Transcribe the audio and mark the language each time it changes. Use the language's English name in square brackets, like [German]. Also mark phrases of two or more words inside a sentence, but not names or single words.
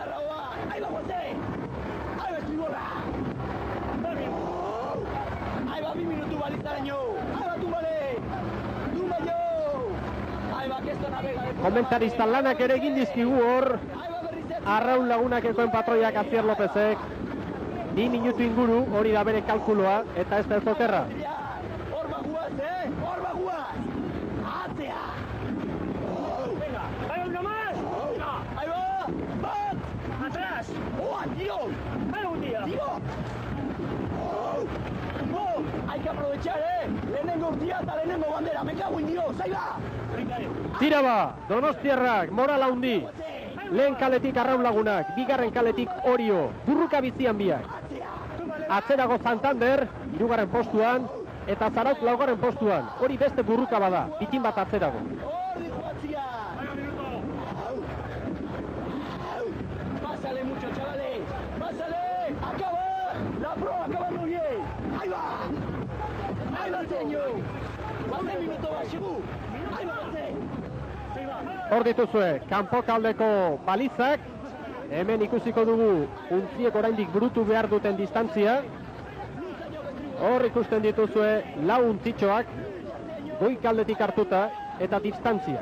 [Basque] Komentarista lanak ere egin dizkigu hor. Arraun Lagunakekoen patroiak Azier Lópezek. 2 minutu inguru hori da bere kalkuloa eta ez da ez okerra. [Spanish] Hay que aprovechar, [Basque] lehenengo urtia eta lehenengo bandera, [Spanish] me cago en Dios, ahí va! [Basque] Tira ba, Donostiarrak, moral handi. Lehen kaletik Arraun Lagunak, bigarren kaletik Orio, burruka bizian biak. Atzerago Santander, hirugarren postuan, eta Zarautz laugarren postuan. Hori beste burruka bada, bitin bat atzerago. [Spanish] Pásale mucho, chavales, pásale, acaba, la prueba acaba muy bien, ahí va, señor, 4 minutos va, Xigu, ahí va, [Basque] Hor dituzue, kanpokaldeko balizak, hemen ikusiko dugu untziek oraindik burutu behar duten distantzia. Hor ikusten dituzue lau untzitxoak, goikaldetik hartuta eta distantzia.